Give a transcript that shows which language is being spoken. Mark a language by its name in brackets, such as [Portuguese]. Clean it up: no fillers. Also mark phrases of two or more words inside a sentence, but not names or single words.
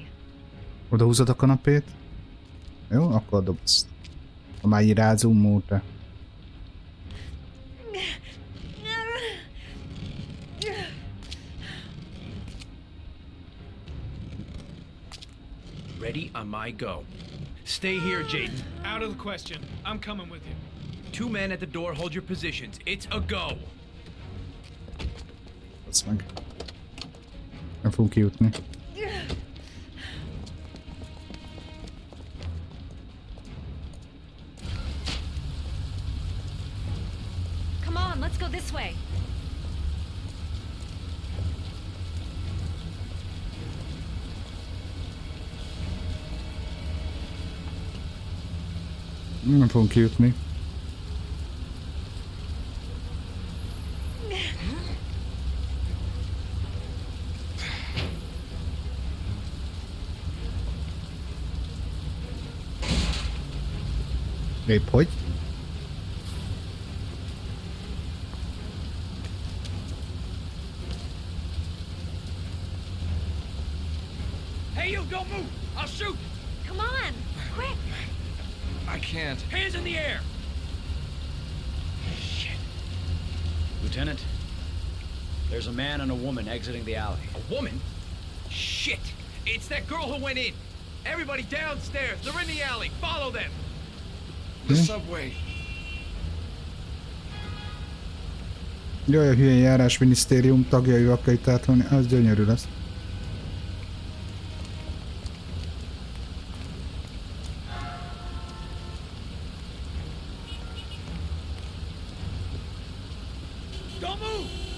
[Hungarian] Oda húzod a kanapét? Jó, akkor dobsz. Ha már így rázoomolta. [English] Ready on my go. Stay here, Jaden. Out of the question. I'm coming with you. 2 men at the door, hold your positions. It's a go. [Hungarian] Azt meg. Nem fogunk kijutni. [English] Come on, let's go this way. [Hungarian] Nem fogunk kijutni. Épp hogy? [English] Hey, you, don't move! I'll shoot! Come on, quick. I can't. Hands in the air! Shit. Lieutenant, there's a man and a woman exiting the alley. A woman? Shit! It's that girl who went in! Everybody downstairs! They're in the alley! Follow them! The subway. [Hungarian] Jaj, a hülye járásminisztérium tagjaival kell itt átvenni, az gyönyörű lesz. [English] Don't move!